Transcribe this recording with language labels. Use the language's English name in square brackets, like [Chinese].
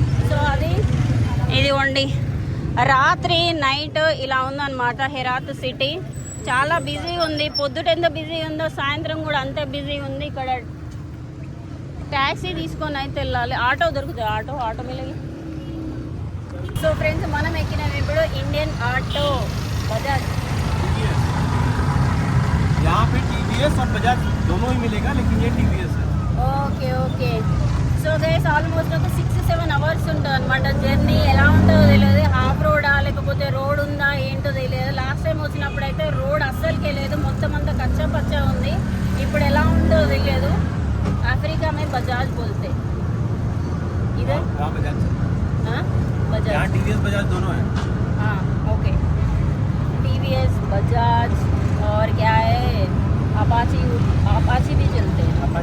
[Telugu] So అది ఇదిగోండి, రాత్రి నైట్ ఇలా ఉందన్నమాట హెరాత్ సిటీ. చాలా బిజీ ఉంది. పొద్దుట ఎంత బిజీ ఉందో సాయంత్రం కూడా అంతే బిజీ ఉంది. ఇక్కడ ట్యాక్సీ తీసుకొని అయితే వెళ్ళాలి. ఆటో దొరుకుతుంది, ఆటో మిలిగి. సో ఫ్రెండ్స్, మనం ఎక్కినాం ఇప్పుడు ఇండియన్ ఆటో బజాజ్. [Hindi] यहाँ पे TVS और बजाज दोनों ही मिलेगा, लेकिन ये TVS है. Okay okay. [Telugu] So guys, almost ఒక 6-7 hours ఉంటుంది అనమాట జర్నీ. ఎలా ఉంటుందో తెలియదు. హాఫ్ రోడా లేకపోతే రోడ్ ఉందా ఏంటో తెలియదు. లాస్ట్ టైం వచ్చినప్పుడు అయితే రోడ్ అస్సలకే లేదు, మొత్తం అంతా కచ్చా పచ్చా ఉంది. ఇప్పుడు ఎలా ఉంటుందో తెలియదు. [Hindi] अफ्रीका में बजाज बोलते इधर. हाँ बजाज, बजाज यहाँ TVS बजाज दोनों है. हाँ ओके. TVS बजाज और क्या है, अपाची भी चलते हैं.